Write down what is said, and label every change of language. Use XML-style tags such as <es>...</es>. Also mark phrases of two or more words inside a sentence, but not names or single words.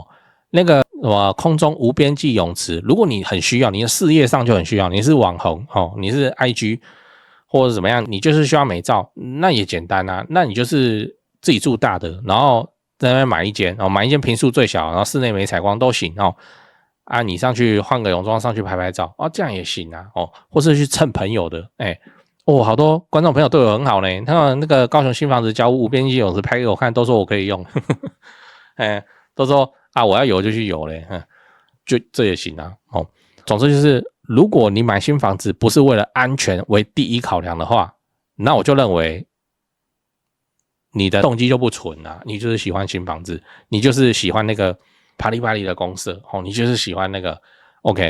<zh>那個什麼空中無邊際泳池，如果你很需要，你的事業上就很需要，你是網紅哦，你是 IG 或者怎麼樣，你就是需要美照，那也簡單啊，那你就是自己住大的，然後在那邊買一間哦，買一間坪數最小，然後室內沒採光都行哦。你上去換個泳裝上去拍拍照這樣也行啊或是去蹭朋友的好多觀眾朋友對我很好呢，他們那個高雄新房子交屋無邊際泳池拍給我看，都說我可以用都說我要游就去游嘞就這也行啊總之就是如果你買新房子不是為了安全為第一考量的話，那我就認為你的動機就不純啊，你就是喜歡新房子，你就是喜歡那個啪里啪里的公社你就是喜歡那個 OK。</zh>